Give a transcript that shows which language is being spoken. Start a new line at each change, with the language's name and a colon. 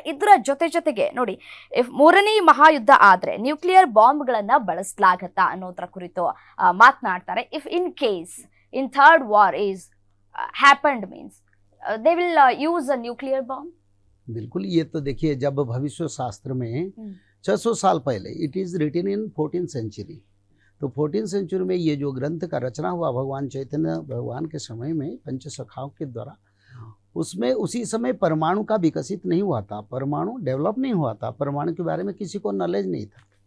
Kannada: ಇದರ ಜೊತೆಗೆ ನೋಡಿ, ಇಫ್ ಮೂರನೇ ಮಹಾಯುದ್ಧ ಆದ್ರೆ ನ್ಯೂಕ್ಲಿಯರ್ ಬಾಂಬ್ಗಳನ್ನ ಬಳಸಲಾಗತ್ತಾ ಅನ್ನೋದ್ರ ಕುರಿತು ಮಾತನಾಡ್ತಾರೆ.
English: If in case in third war is happened means they will use a nuclear bomb.
Hindi: बिल्कुल, ये तो देखिए, जब भविष्य शास्त्र में 600 साल पहले,
English: it is written in 14th century,
Hindi: तो 14th सेंचुरी में ये जो ग्रंथ का रचना हुआ भगवान चैतन्य भगवान के समय में पंच सखाओं के द्वारा, उसमें उसी समय परमाणु का विकसित नहीं हुआ था, परमाणु डेवलप नहीं हुआ था, परमाणु के बारे में किसी को नॉलेज नहीं था।